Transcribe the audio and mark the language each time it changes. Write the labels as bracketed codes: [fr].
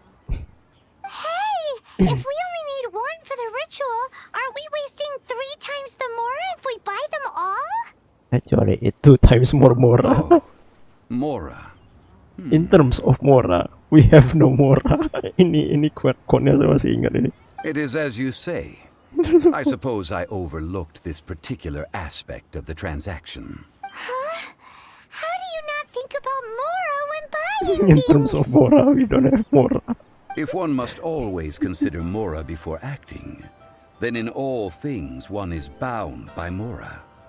[en] hey! If we only need 1 for the ritual, aren't we wasting 3 times the Mora if we buy them all? Actually, it 2 times more Mora. Oh, Mora. In terms of Mora, we have no Mora. [id] Ini quote-nya saya masih ingat ini. [en] It is as you say. I suppose I overlooked this particular aspect of the transaction. Huh? How do you not think about Mora when buying In things? terms of Mora, we don't have Mora. If one must always consider Mora before acting, then in all things one is bound by Mora.